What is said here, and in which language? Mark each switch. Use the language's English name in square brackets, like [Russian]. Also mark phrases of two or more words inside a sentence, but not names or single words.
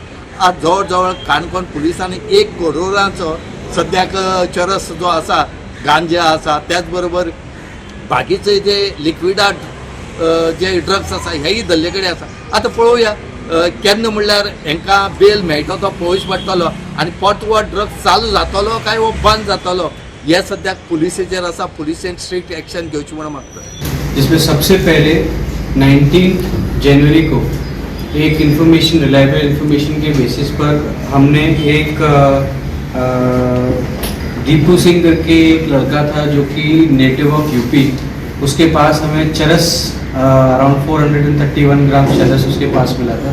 [Konkani] आज जवळ जवळ काणकोण पुलिसांनी 1 करोडाचो सद्याक चरस जो आसा गांजा आसा त्याच बरोबर बाकीचे जे लिक्विडाट जे ड्रग्स आसा हेय धरले कडेन आसा। आतां पळोवया केन्ना म्हणल्यार हांकां बेल मेळटा तो पळोवच पडटलो आनी परत ड्रग्स चालू जातलो काय वो बंद जातलो हे सद्याक पुलिसेचेर आसा। पुलिसेन [English] strict action [Konkani] घेवची म्हणून मागता। [Hindi] जिसमें सबसे पहले 19 जनवरी को एक [English] information reliable information [Hindi] के बेसिस पर हमने एक दीपू सिंह करके एक लड़का था जो कि [English] native of UP, [Hindi] उसके पास हमें चरस अराउंड 431 ग्राम चरस उसके पास मिला था।